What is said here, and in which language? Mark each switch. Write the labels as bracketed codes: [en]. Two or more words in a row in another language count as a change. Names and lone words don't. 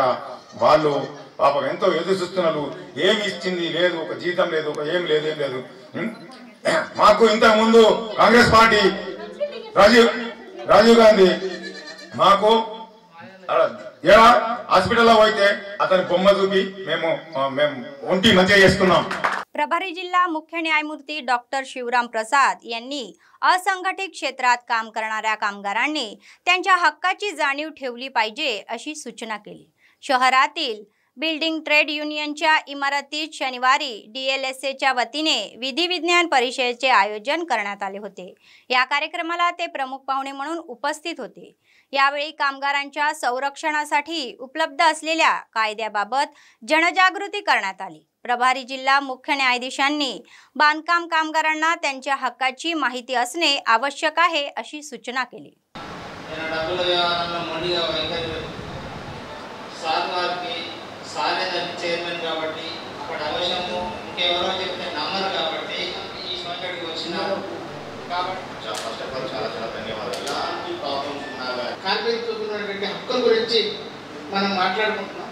[te] వాళ్ళు పాపం ఎంతో ఎదురు చూస్తున్నారు. ఏమి ఇచ్చింది లేదు, ఒక జీతం లేదు, ఒక ఏం లేదు. మాకు ఇంతకు ముందు కాంగ్రెస్ పార్టీ రాజీవ్ గాంధీ మాకు హాస్పిటల్లో పోయితే అతని బొమ్మ చూపి మేము ఒంటి మంచిగా చేసుకున్నాం. [mr] प्रभारी जिल्हा मुख्य न्यायमूर्ती डॉक्टर शिवराम प्रसाद यांनी असंघटित क्षेत्रात काम करणाऱ्या कामगारांनी त्यांच्या हक्काची जाणीव ठेवली पाहिजे अशी सूचना केली. शहरातील बिल्डिंग ट्रेड युनियनच्या इमारतीत शनिवारी DLSAच्या वतीने विधी विज्ञान परिषदेचे आयोजन करण्यात आले होते. या कार्यक्रमाला ते प्रमुख पाहुणे म्हणून उपस्थित होते. यावेळी कामगारांच्या संरक्षणासाठी उपलब्ध असलेल्या कायद्याबाबत जनजागृती करण्यात आली. प्रभारी जिल्हा मुख्य न्यायाधीशांनी बांधकाम कामगारांना त्यांच्या हक्काची माहिती असणे आवश्यक आहे अशी सूचना केली. [te] చైర్మన్ కాబట్టి అక్కడ అవసరము ఇంకెవరో చెప్తే నమ్మరు కాబట్టి ఈ సంకటికి వచ్చినారు కాబట్టి [en] first of all [te] చాలా ధన్యవాదాలు. ఎలాంటి ప్రాబ్లమ్స్ ఉన్నా కార్మికులకు ఉన్నటువంటి హక్కుల గురించి మనం మాట్లాడుకుంటున్నాం.